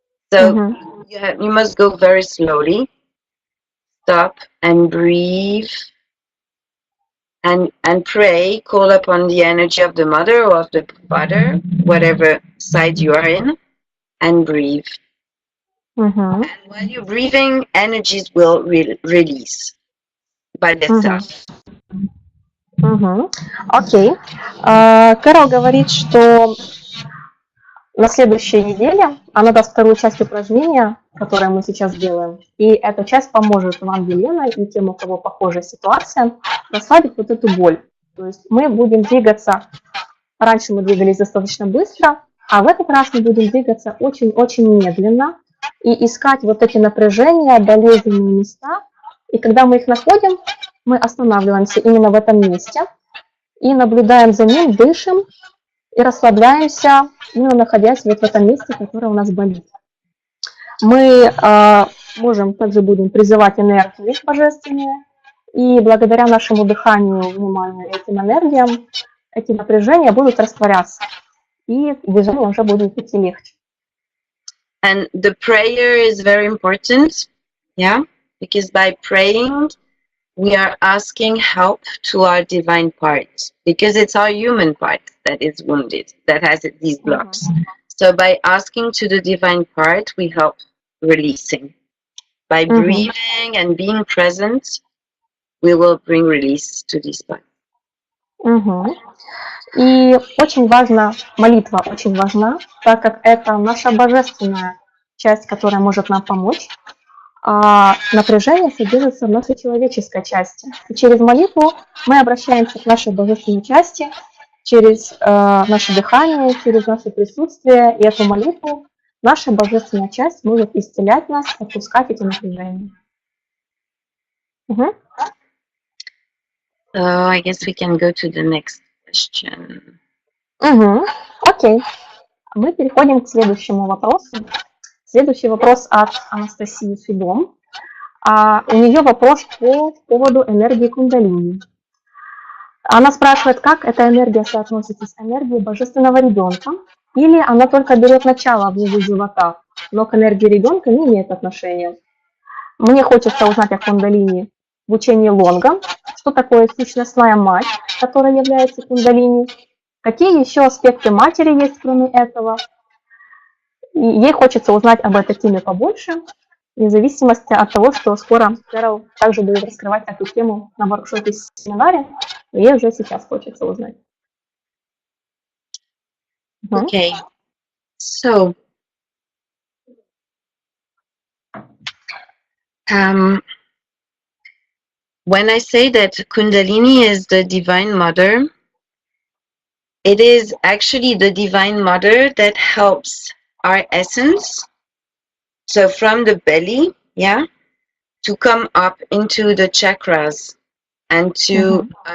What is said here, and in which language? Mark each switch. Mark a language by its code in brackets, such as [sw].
[en] So you must go very slowly. Stop and breathe and pray, call upon the energy of the mother or of the father, whatever side you are in, and breathe. And while you're breathing, energies will release by themselves. [ru] Окей. Керол говорит, что на следующей неделе она даст вторую часть упражнения, которое мы сейчас делаем. И эта часть поможет вам, Елена, и тем, у кого похожая ситуация, расслабить вот эту боль. То есть мы будем двигаться, раньше мы двигались достаточно быстро, а в этот раз мы будем двигаться очень-очень медленно и искать вот эти напряжения, болезненные места. И когда мы их находим, мы останавливаемся именно в этом месте и наблюдаем за ним, дышим и расслабляемся, именно находясь вот в этом месте, которое у нас болит. Мы также будем призывать энергии божественные, и благодаря нашему дыханию, вниманию этим энергиям, эти напряжения будут растворяться, и движение уже будет идти легче. [en] And the prayer is very important, yeah, because by praying, we are asking help to our divine part, because it's our human part that is wounded, that has these blocks. So by asking to the divine part, we help releasing. By breathing and being present, we will bring release to this part. [ru] И очень важна, молитва очень важна, так как это наша божественная часть, которая может нам помочь. А напряжение содержится в нашей человеческой части. И через молитву мы обращаемся к нашей божественной части, через наше дыхание, через наше присутствие. И эту молитву наша божественная часть может исцелять нас, отпускать эти напряжения. [en] I guess we can go to the next question. [ru] Окей. Мы переходим к следующему вопросу. Следующий вопрос от Анастасии Судом. У нее вопрос по поводу энергии кундалини. Она спрашивает, как эта энергия соотносится с энергией божественного ребенка, или она только берет начало внизу живота, но к энергии ребенка не имеет отношения. Мне хочется узнать о кундалини в учении Лонга, что такое сущностная мать, которая является кундалини, какие еще аспекты матери есть кроме этого. И ей хочется узнать об этой теме побольше, вне зависимости от того, что скоро Керол также будет раскрывать эту тему на воркшопе и семинаре, и ей уже сейчас хочется узнать. [en] Okay, so when I say that Kundalini is the Divine Mother, it is actually the Divine Mother that helps our essence, so from the belly, yeah, to come up into the chakras and to